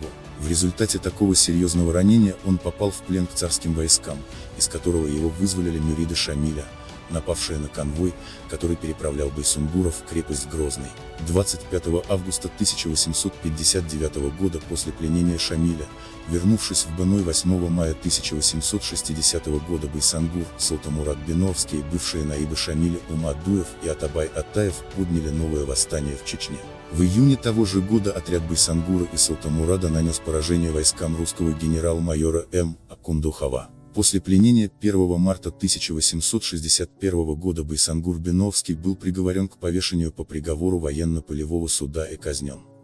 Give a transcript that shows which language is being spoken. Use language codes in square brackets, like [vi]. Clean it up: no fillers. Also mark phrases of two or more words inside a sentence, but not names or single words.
[ru] В результате такого серьезного ранения он попал в плен к царским войскам, из которого его вызволили мюриды Шамиля, напавшие на конвой, который переправлял Байсангура в крепость Грозный. 25 августа 1859 года после пленения Шамиля, вернувшись в Беной 8 мая 1860 года, Байсангур, Султамурад Беновский, бывшие наибы Шамиля Умадуев и Атабай Атаев подняли новое восстание в Чечне. В июне того же года отряд Байсангура и Султамурада нанес поражение войскам русского генерал-майора М. Акундухова. После пленения 1 марта 1861 года Байсангур Беновский был приговорен к повешению по приговору военно-полевого суда и казнен.